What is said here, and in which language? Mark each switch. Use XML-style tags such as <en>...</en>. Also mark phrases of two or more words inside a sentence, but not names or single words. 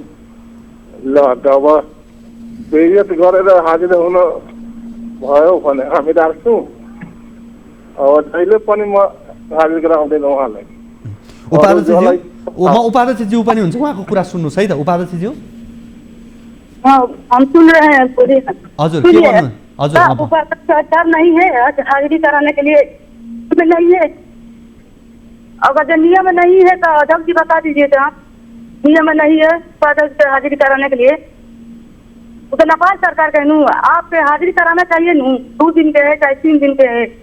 <ne>ल अब बेइज्जत गरेर हाजिर हुन भयो भने हामी राख्छौँ, अब जहिले पनि म हाजिर गराउँदैन उहाँलाई। उपाध्यक्षज्यू पनि हुन्छ, उहाँको कुरा सुन्नुहोस् है त। उपाध्यक्षज्यू,</ne> <hi>हम सुन रहे हैं, पूरी।</hi> <ne>हजुर, के भन्नु? हजुर,</ne> <hi>उपाध्यक्ष नहीं है हाजिरी कराने के लिए, नहीं है। अगर नियम नहीं है तो अध्यक्ष जी बता दीजिए, तो नियम नहीं है उपाध्यक्ष हाजिरी कराने के लिए। तो नेपाल सरकार के नू आप हाजिरी कराना चाहिए नू, 2 दिन के है चाहे 3 दिन के है।</hi>